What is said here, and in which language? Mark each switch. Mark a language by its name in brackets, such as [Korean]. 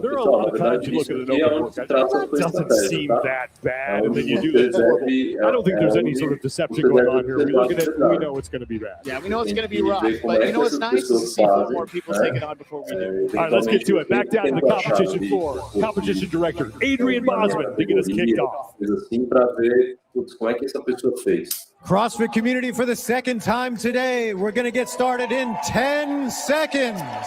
[English] There are a lot of times you look at an open workout. It doesn't seem that bad, and then you do this horrible. I don't think there's any sort of deception going on here. We look at it, we know it's going to be bad. Yeah, we know it's going to be rough, but you know what's nice is to see 4 more people take it on before we do. All right, let's get to it. Back down to the competition floor. Competition director Adrian Bosman to get us kicked off. [Portuguese] Assim para ver como é que essa pessoa fez. [English] CrossFit community, for the second time today, we're going to get started in 10 seconds.